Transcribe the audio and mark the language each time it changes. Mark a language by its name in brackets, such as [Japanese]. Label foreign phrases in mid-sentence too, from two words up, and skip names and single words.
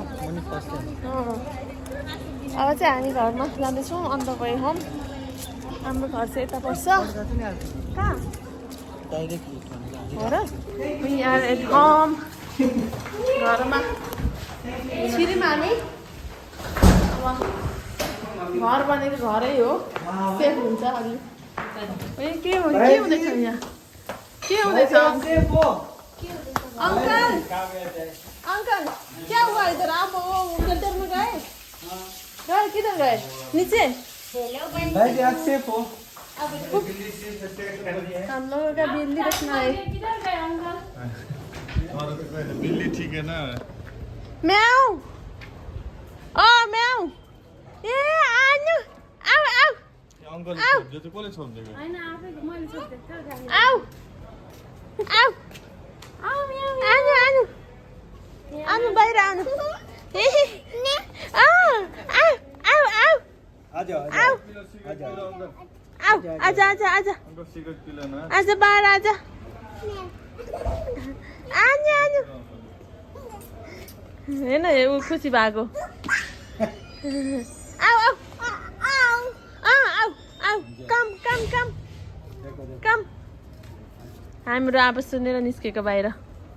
[Nepali] अब चाहिँ हामी घरमा जाँदैछौँ [English] on the way home [Nepali] हाम्रो घर चाहिँ यता पर्छ कहाँ हो र [English] we are at home [Nepali] घरमा छिरिमा हामी अब घर भनेको घरै हो सेफ हुन्छ अलि के हुँदैछ यहाँ के हुँदैछ [Hindi] अंकल अंकल क्या हुआ इधर आप उधर में गए गए किधर गए नीचे हम लोगों का बिल्ली रखना है बिल्ली ठीक है ना म्याऊ ओ म्याऊ ए आनु आऊ आऊ [Nepali] अंकल जो तो कसले छोड्दिएको हैन आफै मैले छोड्दिएको आऊ आऊ आऊ म्याऊ आनु आनु आनु बाहिर आनु आऊ आऊ आऊ [Hindi] आजा [Nepali] आऊ [Hindi] आजा आऊ आजा आजा आजा अंकल सिगरेट पिला ना आजा बाहर आजा [Nepali] आनु आनु हेर्न ऊ खुसी भएको आऊ आऊ आऊ आऊ आऊ [English] come come come come [Nepali] हाम्रो आवाज सुनेर निस्केको बाहिर